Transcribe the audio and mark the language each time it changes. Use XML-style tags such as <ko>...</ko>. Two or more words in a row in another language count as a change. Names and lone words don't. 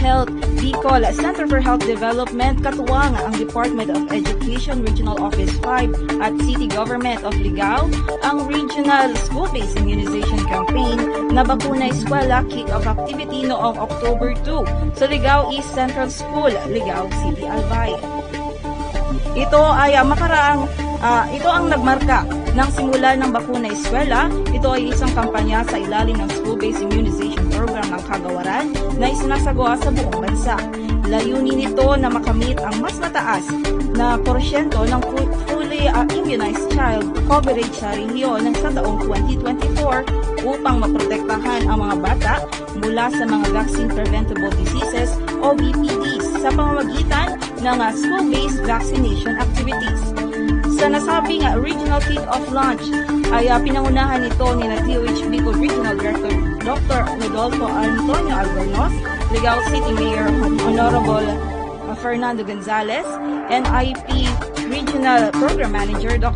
<tl>Health Bicol Center for Health Development katuwang ang Department of Education Regional Office 5 at City Government of Ligao ang Regional School-Based Immunization Campaign na Bakuna Eskwela Kick-Off Activity noong October 2 sa Ligao East Central School, Ligao City, Albay. Ito ang nagmarka ng simula ng Bakuna Eskwela. Ito ay isang kampanya sa ilalim ng School-Based Immunization Program ng Kagawaran na isinasagawa sa buong bansa. Layunin nito na makamit ang mas mataas na porsyento ng</tl> <en>fully immunized child coverage</en> <tl>sa rehiyon sa taong 2024 upang maprotektahan ang mga bata mula sa mga</tl> <en>vaccine preventable diseases</en> <tl>o VPDs sa pamamagitan ng</tl> <en>school-based vaccination activities.</en> <tl>Sa nasabing</tl> <en>regional kick-off launch</en> <tl>ay pinangunahan ito ni DOH Bicol Regional Director Dr. Rodolfo Antonio Albornoz, Ligao City Mayor Honorable Fernando Gonzalez, NIP Regional Program Manager Dr.</tl>